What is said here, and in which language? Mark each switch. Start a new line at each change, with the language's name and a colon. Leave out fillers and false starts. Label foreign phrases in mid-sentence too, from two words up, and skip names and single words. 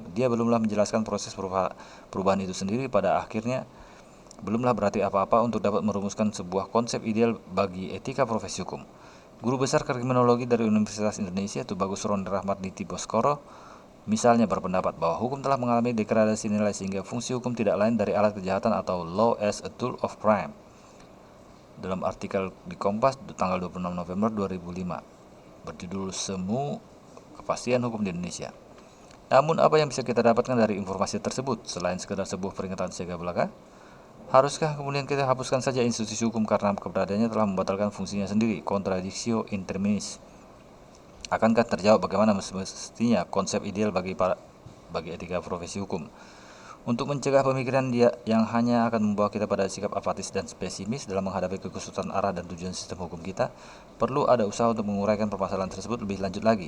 Indonesian: Dia belumlah menjelaskan proses perubahan itu sendiri, pada akhirnya belumlah berarti apa-apa untuk dapat merumuskan sebuah konsep ideal bagi etika profesi hukum. Guru besar kriminologi dari Universitas Indonesia, Tubagus Ron Rahmat Niti Boskoro, misalnya berpendapat bahwa hukum telah mengalami degradasi nilai sehingga fungsi hukum tidak lain dari alat kejahatan atau
English: law as a tool of crime.
Indonesian: Dalam artikel di Kompas tanggal 26 November 2005 berjudul Semu Kepastian Hukum di Indonesia. Namun apa yang bisa kita dapatkan dari informasi tersebut selain sekedar sebuah peringatan siaga belaka? Haruskah kemudian kita hapuskan saja institusi hukum karena keberadaannya telah membatalkan fungsinya sendiri?
Latin: Contradictio in terminis.
Indonesian: Akankah terjawab bagaimana mestinya konsep ideal bagi etika profesi hukum? Untuk mencegah pemikiran yang hanya akan membawa kita pada sikap apatis dan pesimis dalam menghadapi kekusutan arah dan tujuan sistem hukum kita, perlu ada usaha untuk menguraikan permasalahan tersebut lebih lanjut lagi.